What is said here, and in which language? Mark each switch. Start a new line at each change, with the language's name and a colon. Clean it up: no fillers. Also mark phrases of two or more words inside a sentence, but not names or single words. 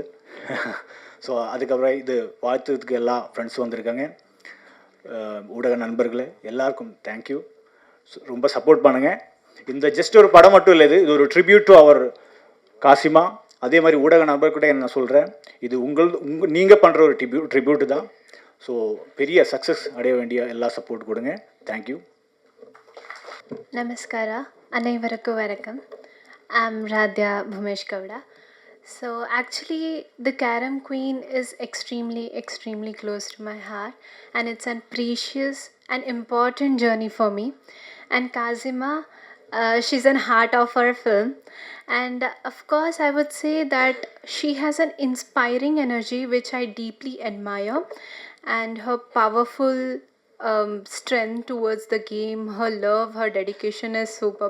Tamil: ஸோ அதுக்கப்புறம் இது வாழ்த்துறதுக்கு எல்லா ஃப்ரெண்ட்ஸும் வந்திருக்காங்க, ஊடக நண்பர்களே எல்லாருக்கும் தேங்க்யூ. ரொம்ப சப்போர்ட் பண்ணுங்கள். இந்த ஜஸ்ட் ஒரு படம் மட்டும் இல்லை, இது ஒரு
English: tribute to our
Tamil: காசிமா. அதே மாதிரி ஊடக நண்பர்கிட்ட நான் சொல்கிறேன், இது நீங்கள் பண்ணுற ஒரு ட்ரிபியூட்டு தான். ஸோ பெரிய சக்ஸஸ் அடைய வேண்டிய எல்லா சப்போர்ட் கொடுங்க. தேங்க்யூ. நமஸ்காரம், அனைவருக்கும் வணக்கம்.
English: I am Radhya Bhumesh Gowda. So actually the Karam Queen is extremely close to my heart, and it's a precious and important journey for me. And Kazima, she's an heart of our film, and of course I would say that she has an inspiring energy which I deeply admire, and her powerful strength towards the game, her love, her dedication is superb.